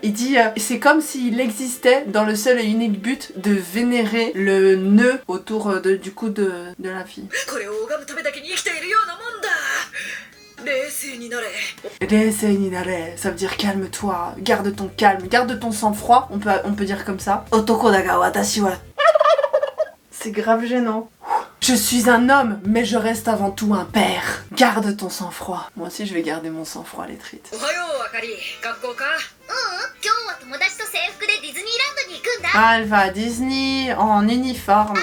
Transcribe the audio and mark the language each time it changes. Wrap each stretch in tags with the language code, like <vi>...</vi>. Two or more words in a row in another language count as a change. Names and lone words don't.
<fr>Il dit, c'est comme s'il existait dans le seul et unique but de vénérer le nœud autour du cou de la fille. Ça veut dire calme-toi, garde ton calme, garde ton sang-froid, on peut dire comme ça.</fr> <ja>男だが私は.</ja> <fr>C'est grave gênant. Je suis un homme, mais je reste avant tout un père. Garde ton sang-froid. Moi aussi, je vais garder mon sang-froid, les trites. Ah, elle va à Disney en uniforme.</fr>